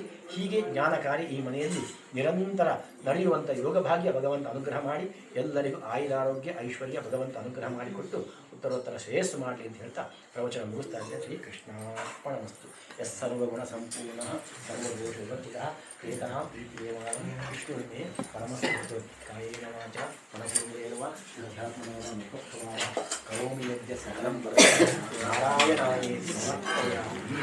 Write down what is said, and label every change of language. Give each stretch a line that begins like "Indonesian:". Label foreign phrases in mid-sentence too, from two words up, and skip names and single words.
Kannada: ಹೀಗೆ ಜ್ಞಾನಕಾರಿ ಈ ಮನೆಯಲ್ಲಿ ನಿರಂತರ ನಡೆಯುವಂಥ ಯೋಗಭಾಗ್ಯ ಭಗವಂತ ಅನುಗ್ರಹ ಮಾಡಿ ಎಲ್ಲರಿಗೂ ಆಯುರಾರೋಗ್ಯ, ಐಶ್ವರ್ಯ ಭಗವಂತ ಅನುಗ್ರಹ ಮಾಡಿಕೊಟ್ಟು ಉತ್ತರೋತ್ತರ ಶ್ರೇಯಸ್ಸು ಮಾಡಲಿ ಅಂತ ಹೇಳ್ತಾ ಪ್ರವಚನ ಮುಗಿಸ್ತಾ ಇದ್ದೆ.
Sanskrit: ಶ್ರೀಕೃಷ್ಣಾರ್ಪಣಮಸ್ತು. ಎಸ್ ಸರ್ವಗುಣ ಸಂಪೂರ್ಣ ಸರ್ವದೋಷ ವಿವರ್ಜಿತ ಏಕಃ ಪ್ರೀತಿಯೇವಾಂ ವಿಷ್ಣುರ್ಮೇ ಪರಮಸ್ತು ಕಾಯೇನ ವಾಚ ಮನಸೇಂದ್ರಿಯೇರ್ವ ಅಧ್ಯಾತ್ಮನ ಮುಖತ್ವಾಯ ಕರೋಮಿ ಯದ್ಯ ಸಕಲಂ ನಾರಾಯಣಾಯೇತಿ ಸಮರ್ಪಯಾಮಿ.